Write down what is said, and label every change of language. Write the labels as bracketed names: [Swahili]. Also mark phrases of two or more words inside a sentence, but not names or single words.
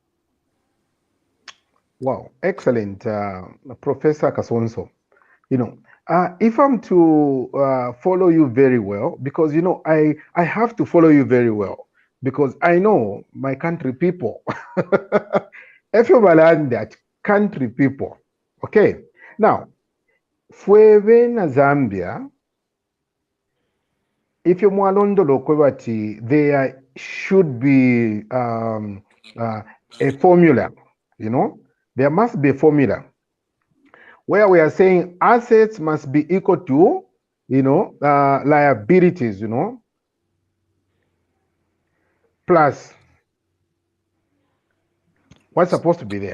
[English] Wow, excellent, Professor Kasonso. If I'm to follow you very well, because I have to follow you very well, because I know my country people. If you learn that country people, okay. Now, [Bemba] fweve na Zambia, [English] if you [Bemba] mwalondolo kwebati, [English] there should be a formula, there must be a formula where we are saying assets must be equal to, liabilities, plus what's supposed to be there.